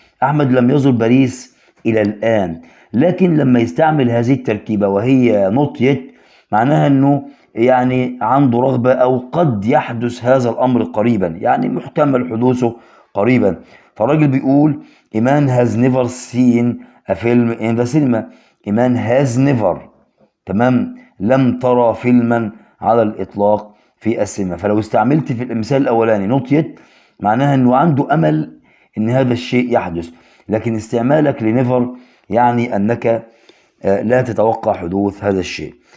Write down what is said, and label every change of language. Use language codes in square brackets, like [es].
[ar] أحمد لم يزر باريس إلى الآن. لكن لما يستعمل هذه التركيبة وهي not yet معناها أنه يعني عنده رغبة أو قد يحدث هذا الأمر قريبا، يعني محتمل حدوثه قريبا. فالراجل بيقول [en] إيمان has never seen a film in the cinema. [ar] إيمان [en] has never، [ar] تمام، لم ترى فيلما على الإطلاق في السينما. فلو استعملت في المثال الأولاني not yet معناها أنه عنده أمل أن هذا الشيء يحدث، لكن استعمالك لنيفر يعني أنك لا تتوقع حدوث هذا الشيء.